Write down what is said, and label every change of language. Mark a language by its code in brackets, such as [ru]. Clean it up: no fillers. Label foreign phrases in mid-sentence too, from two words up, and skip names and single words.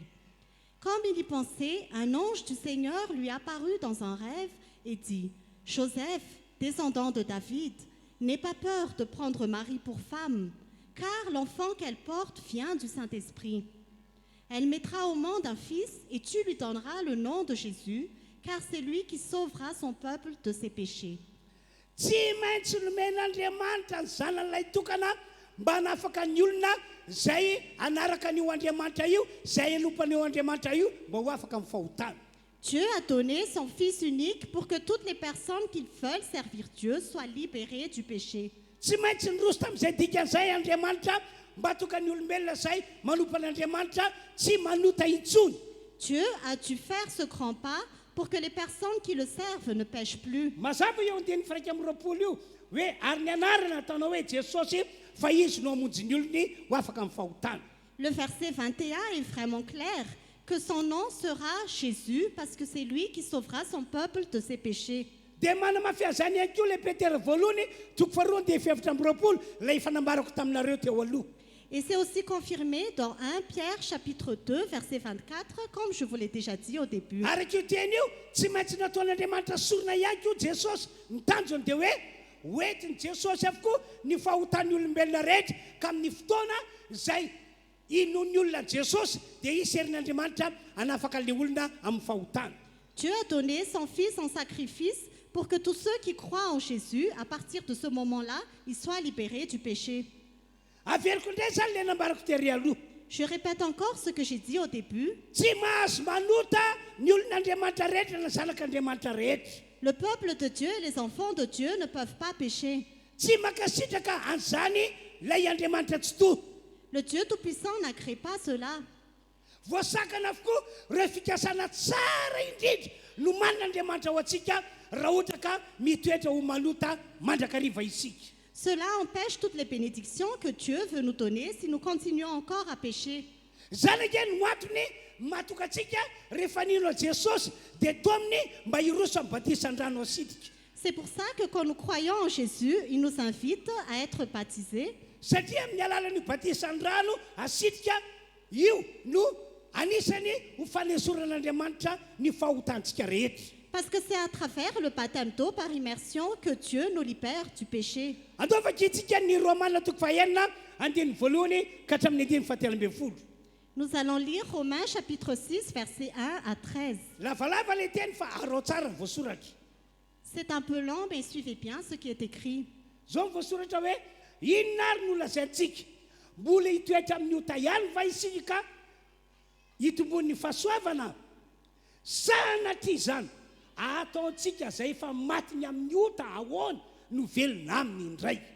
[fr] Comme il y pensait, un ange du Seigneur lui apparut dans un rêve et dit: « Joseph, descendant de David, n'aie pas peur de prendre Marie pour femme, car l'enfant qu'elle porte vient du Saint-Esprit. Elle mettra au monde un fils et tu lui donneras le nom de Jésus, car c'est lui qui sauvera son peuple de ses péchés. » [mg] Tsy maintsy nomen'Andriamanitra ny zanan'ilay tokana mba hanafaka ny olona zay anaraka an'io Andriamanitra io, zay anompan'io Andriamanitra io mba ho afaka amin'ny fahotana. [fr] Dieu a donné son Fils unique pour que toutes les personnes qui veulent servir Dieu soient libérées du péché. [mg] Tsy maintsy niroso tamin'izay dikan'izay Andriamanitra mba tokany olombelona zay manompa an'Andriamanitra tsy manota intsony. [fr] Dieu a dû faire ce grand pas pour que les personnes qui le servent ne pêchent plus. [mg] Mazava eo andiny firaika amby roapolo io hoe ary ny anarana ataonao hoe Jesosy fa izy no hamonjy ny olony ho afaka amin'ny fahotana. [fr] Le verset 21 est vraiment clair, que son nom sera Jésus parce que c'est lui qui sauvera son peuple de ses péchés. [mg] Dia manamafia ihany koa le Petera voalohany toko faharoa dia efatra amby roapolo ilay fanambarako taminareo teo aloha. [fr] Et c'est aussi confirmé dans 1 Pierre chapitre 2 verset 24, comme je vous l'ai déjà dit au début. [mg] Araka io teny io tsy maintsy nataon'Andriamanitra sorona ihany koa Jesosy, ny tanjony dia hoe hoentiny Jesosy avokoa ny fahotan'ny olombelona rehetra ka amin'ny fotoana izay inon'ny olona Jesosy dia isy herin'Andriamanitra hanafaka le olona amin'ny fahotana. [fr] Dieu a donné son Fils en sacrifice pour que tous ceux qui croient en Jésus, à partir de ce moment-là, ils soient libérés du péché. [mg] Averiko indray zany le nambarako tery aloha. [fr] Je répète encore ce que j'ai dit au début. [mg] Tsy mahazo manota ny olon'Andriamanitra rehetra na zanak'Andriamanitra rehetra. [fr] Le peuple de Dieu et les enfants de Dieu ne peuvent pas pécher. [mg] Tsy makasitraka an'izany ilay Andriamanitra tsy toa. [fr] Le Dieu Tout-Puissant n'a créé pas cela. [mg] Voasakana avokoa ireo fikasana tsara indrindra no manan'Andriamanitra ho antsika raha ohatra ka mitoetra ho malota mandrakariva isika. [fr] Cela empêche toutes les bénédictions que Dieu veut nous donner si nous continuons encore à pécher. [mg] Zany akeny no antony matoka antsika rehefa nino Jesosy dia toa aminy mba hiroso amin'ny batisan-drano asitrika. [fr] C'est pour ça que quand nous croyons en Jésus, il nous invite à être baptisés. [mg] Satria amin'ny alalan'io batisan-drano asitrika io no anisany ho fanesoran'Andriamanitra ny fahotantsika rehetra. [fr] Parce que c'est à travers le baptême d'eau par immersion que Dieu nous libère du péché. [mg] Andaovaka itsika ny Romaina toko fahaenina andiny voalohany ka hatramin'ny andiny fahatelo ambin'ny folo. [fr] Nous allons lire Romains chapitre 6, versets 1 à 13. [mg] Lavalava le teny fa arao tsara ny voasoratra. [fr] C'est un peu long, mais suivez bien ce qui est écrit. [mg] Zao ny voasoratra hoe inona ary no lazaintsika mbola hitoetra amin'ny ota ihany va isika ka hitombon'ny fahasoavana sanatria izany ataontsika zay efa matiny amin'ny ota ahoana no velona aminy indray.